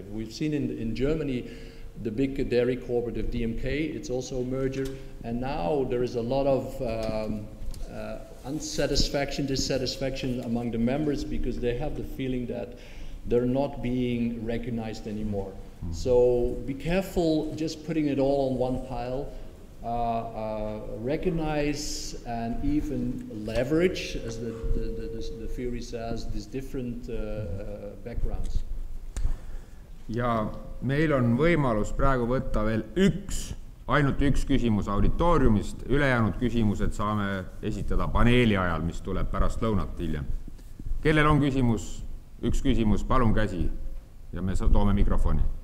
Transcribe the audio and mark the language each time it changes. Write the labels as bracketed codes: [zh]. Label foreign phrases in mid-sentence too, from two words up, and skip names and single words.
[en] We've seen in Germany, the big dairy cooperative DMK, it's also a merger, and now there is a lot of unsatisfaction, dissatisfaction among the members because they have the feeling that they're not being recognized anymore. So be careful just putting it all on one pile. Recognize and even leverage, as the theory says, these different backgrounds. [et] Ja meil on võimalus praegu võtta veel ainult üks küsimus auditooriumist, ülejäänud küsimused saame esitada paneeli ajal, mis tuleb pärast lõunat hiljem. Kellel on küsimus? Üks küsimus, palun käsi ja me toome mikrofoni.